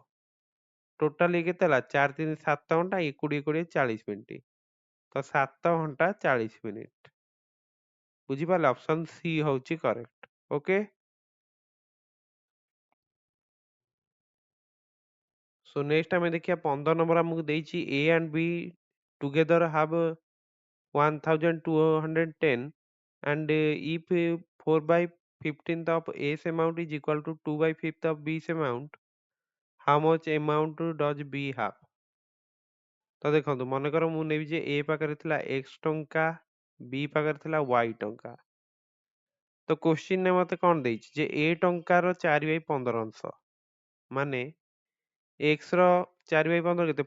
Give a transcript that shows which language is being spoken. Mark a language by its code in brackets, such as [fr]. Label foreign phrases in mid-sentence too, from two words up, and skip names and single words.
[or] ଟୋଟାଲି କେତେ ହେଲା? 4 3 7 ଘଣ୍ଟା, 20 20 40 ମିନିଟ୍। ତ 7 ଘଣ୍ଟା 40 ମିନିଟ୍। ବୁଝିପାରିଲେ? [en] option C ହଉଛି correct. okay. so next [or] ଆମେ ଦେଖିବା 15 ନମ୍ବର ଆମକୁ ଦେଇଛି [en] A and B together have 1210 and if 4 by 15th of A's amount is equal to 2 by 5th of B's amount, how much amount does B have? [or] ତ ଦେଖନ୍ତୁ, ମନେକର ମୁଁ ନେବି ଯେ A ପାଖରେ ଥିଲା X ଟଙ୍କା, B ପାଖରେ ଥିଲା Y ଟଙ୍କା। ତ କୋଶ୍ଚିନ୍‌ରେ ମୋତେ କ'ଣ ଦେଇଛି ଯେ A ଟଙ୍କାର 4/15 ଅଂଶ, ମାନେ X ର 4/15 କେତେ?